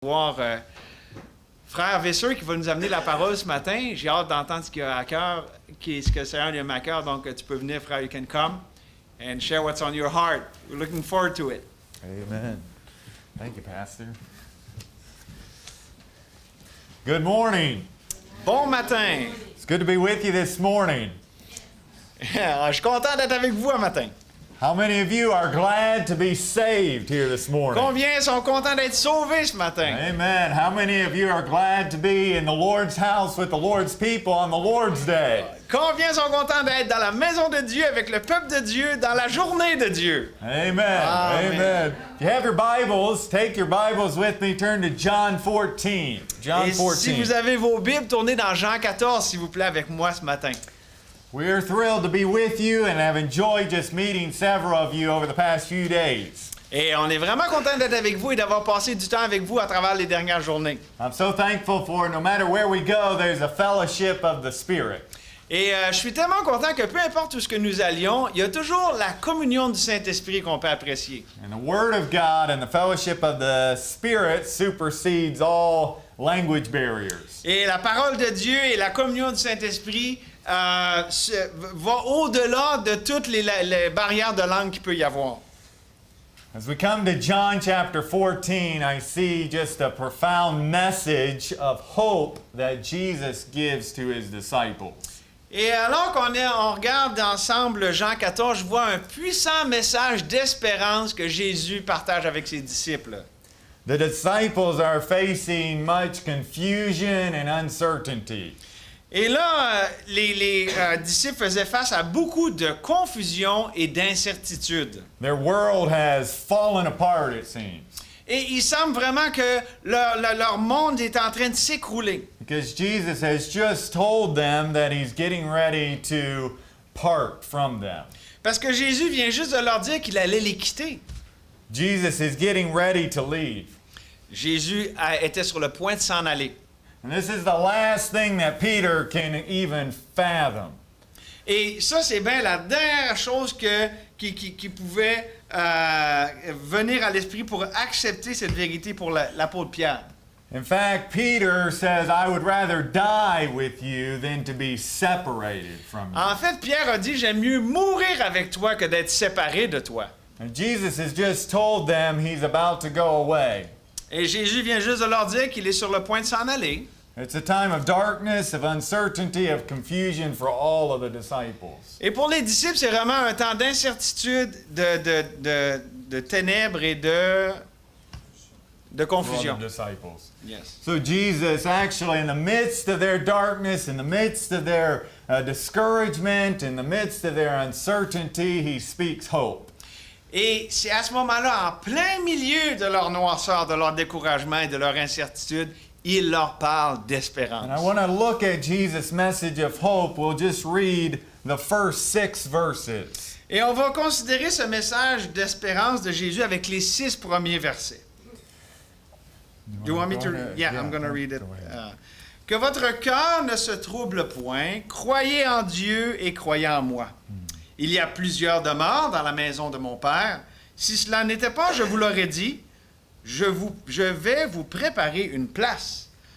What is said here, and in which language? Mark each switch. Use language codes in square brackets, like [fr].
[fr] recevoir Frère Visser qui va nous amener la parole ce matin. J'ai hâte d'entendre ce qu'il a à cœur, ce que le Seigneur lui a mis à cœur. Donc, tu peux venir, frère, [en] you can come and share what's on your heart. We're looking forward to it. Amen. Thank you, Pastor. Good morning. [fr] Bon matin. [en] It's good to be with you this morning. [fr] Je suis content d'être avec vous un matin. [en] How many of you are glad to be saved here this morning? [fr] Combien sont contents d'être sauvés ce matin? Amen. [en] How many of you are glad to be in the Lord's house with the Lord's people on the Lord's Day? [fr] Combien sont contents d'être dans la maison de Dieu avec le peuple de Dieu dans la journée de Dieu? Amen. Amen. Amen. [en] If you have your Bibles, take your Bibles with me. Turn to John 14. John [fr] Et 14. si vous avez vos Bibles, tournez dans Jean 14, s'il vous plaît, avec moi ce matin. [en] We are thrilled to be with you and have enjoyed just meeting several of you over the past few days. [fr] Et on est vraiment content d'être avec vous et d'avoir passé du temps avec vous à travers les dernières journées. [en] I'm so thankful for no matter where we go, there's a fellowship of the Spirit. [fr] Et je suis tellement content que peu importe où ce que nous allions, il y a toujours la communion du Saint-Esprit qu'on peut apprécier. [en] And the Word of God and the fellowship of the Spirit supersedes all language barriers. [fr] Et la parole de Dieu et la communion du Saint-Esprit va au-delà de toutes les barrières de langue qu'il peut y avoir. [en] As we come to John chapter 14, I see just a profound message of hope that Jesus gives to his disciples. [fr] Et alors qu'on regarde ensemble Jean 14, je vois un puissant message d'espérance que Jésus partage avec ses disciples. [en] The disciples are facing much confusion and uncertainty. [fr] Et là, les disciples faisaient face à beaucoup de confusion et d'incertitude. [en] Their world has fallen apart, it seems. [fr] Et il semble vraiment que leur monde est en train de s'écrouler. [en] Because Jesus has just told them that he's getting ready to part from them. [fr] Parce que Jésus vient juste de leur dire qu'il allait les quitter. [en] Jesus is getting ready to leave. [fr] Jésus était sur le point de s'en aller. [en] And this is the last thing that Peter can even fathom. [fr] Et ça, c'est bien la dernière chose qui pouvait venir à l'esprit pour accepter cette vérité pour l'apôtre Pierre. [en] In fact, Peter says, I would rather die with you than to be separated from you. [fr] En fait, Pierre a dit, j'aime mieux mourir avec toi que d'être séparé de toi. [en] And Jesus has just told them he's about to go away. [fr] Et Jésus vient juste de leur dire qu'il est sur le point de s'en aller. [en] It's a time of darkness, of uncertainty, of confusion for all of the disciples. [fr] Et pour les disciples, c'est vraiment un temps d'incertitude, de ténèbres et de confusion. [en] For all the disciples. Yes. So Jesus, actually, in the midst of their darkness, in the midst of their discouragement, in the midst of their uncertainty, he speaks hope. [fr] Et c'est à ce moment-là, en plein milieu de leur noirceur, de leur découragement et de leur incertitude, il leur parle d'espérance. [en] And I want to look at Jesus' message of hope. We'll just read the first 6 verses. [fr] Et on va considérer ce message d'espérance de Jésus avec les 6 premiers versets. [en] Do you want me to read? Yeah, I'm going to read it. [fr] Que votre cœur ne se trouble point, croyez en Dieu et croyez en moi. Il y a plusieurs demeures dans la maison de mon Père. Si cela n'était pas, je vous l'aurais dit, je vais vous préparer une place.